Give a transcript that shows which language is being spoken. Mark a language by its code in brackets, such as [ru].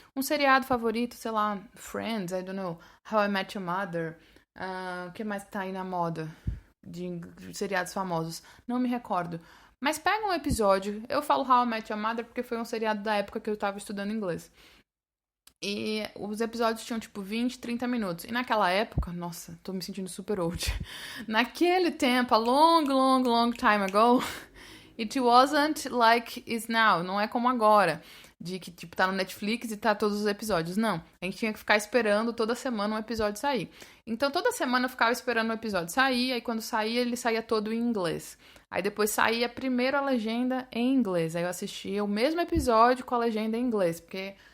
[pt] Um seriado favorito, sei lá, Friends, [en] I don't know, [pt] How I Met Your Mother, o que mais tá aí na moda de seriados famosos? Não me recordo. Mas pega um episódio, eu falo How I Met Your Mother porque foi um seriado da época que eu tava estudando inglês. E os episódios tinham, tipo, 20, 30 minutos. E naquela época, nossa, tô me sentindo super old. Naquele tempo, [en] a long time ago, it wasn't like is now. [pt] Não é como agora, de que, tipo, tá no Netflix e tá todos os episódios. Não, a gente tinha que ficar esperando toda semana um episódio sair. Então, toda semana eu ficava esperando um episódio sair, aí quando saía, ele saía todo em inglês. Aí depois saía primeiro a legenda em inglês. Aí eu assistia o mesmo episódio com a legenda em inglês, porque...